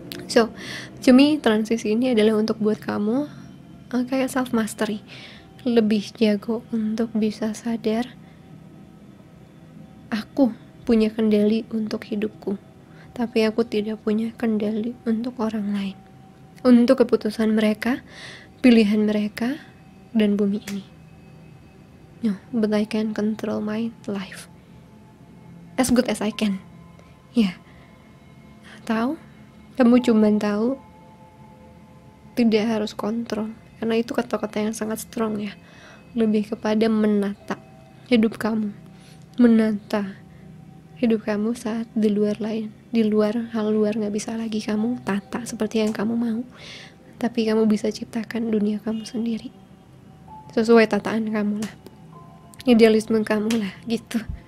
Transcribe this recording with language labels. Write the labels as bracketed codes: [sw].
[en] So, to me, [id] transisi ini adalah untuk buat kamu kayak self mastery, lebih jago untuk bisa sadar, aku punya kendali untuk hidupku, tapi aku tidak punya kendali untuk orang lain, untuk keputusan mereka, pilihan mereka, dan bumi ini. [en] No, but I can control my life as good as I can. [id] Ya, tahu? Kamu cuma tahu, tidak harus kontrol, karena itu kata-kata yang sangat strong ya. Lebih kepada menata hidup kamu, menata hidup kamu saat di luar lain Di luar, hal luar gak bisa lagi kamu tata seperti yang kamu mau, tapi kamu bisa ciptakan dunia kamu sendiri sesuai tataan kamu lah, idealisme kamu lah gitu.